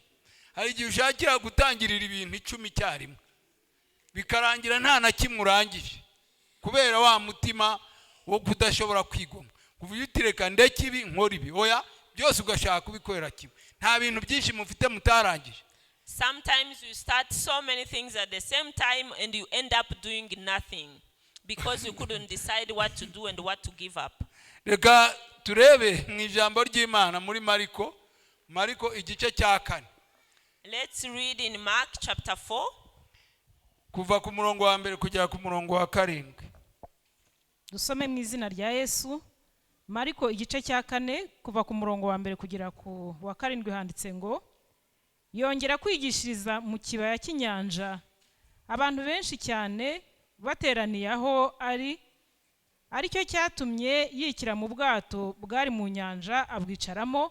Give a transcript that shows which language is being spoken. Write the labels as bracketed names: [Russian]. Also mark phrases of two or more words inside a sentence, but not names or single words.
[Kinyarwanda] Hari igihe ushakira gutangirira ibintu 10 cyarimwe bikarangira nta na kimwe urangije kubera wa mutima wo kudashobora kwigomwa. Kuvuga utireka ndeke ibi nkora ibi, oya byose ugashaka kubikorera kimwe. Nta bintu byinshi mufite mutarangije. [English] Sometimes you start so many things at the same time and you end up doing nothing because you couldn't decide what to do and what to give up. [Kinyarwanda] Reka turebe mu ijambo ry'Imana muri Mariko igice cya 4. [English] Let's read in Mark chapter 4. [Kinyarwanda] Kuva ku murongo wa mbere kugera ku murongo wa 7. Dusome mu izina rya Yesu. Mariko igice cya 4 kuva ku murongo wa mbere kugera ku wa 7 handitse ngo, yongera kwigishiriza mu kibaya cy'inyanja, abantu benshi cyane bateraniye aho aricyo cyatumye yikira mu bwato bwari mu nyanja abwicaramo.